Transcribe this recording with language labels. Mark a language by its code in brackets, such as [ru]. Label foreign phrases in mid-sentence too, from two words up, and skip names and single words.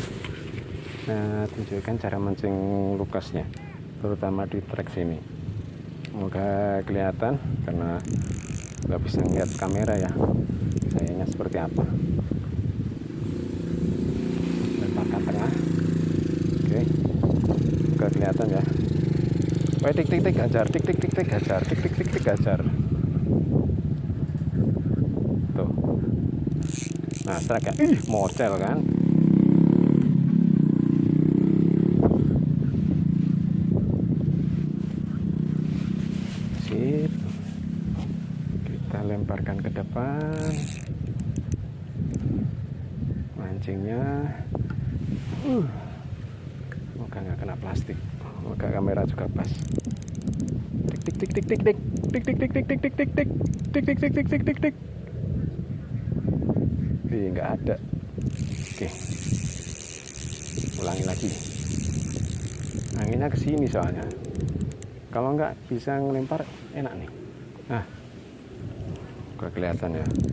[id] Nah, tunjukkan cara mancing Lukasnya, terutama di trek sini. Semoga kelihatan karena nggak bisa ngeliat kamera ya, sayangnya seperti apa. Lemparkan tengah. Oke, nggak kelihatan ya. Woi, tik tik tik ajar, tik tik tik tik ajar, tik tik tik tik ajar. Tuh. Nah, strike ya. Mocel kan. Sip. Kita lemparkan ke depan. Mancingnya. Semoga nggak kena plastik. Semoga kamera juga pas. Tik tik tik tik tik tik tik tik tik tik tik tik tik tik tik tik tik tik tik tik. Nggak ada. Oke. Ulangi lagi. Anginnya ke sini soalnya. Kalau nggak bisa ngelempar enak nih. Nah, nggak kelihatan ya.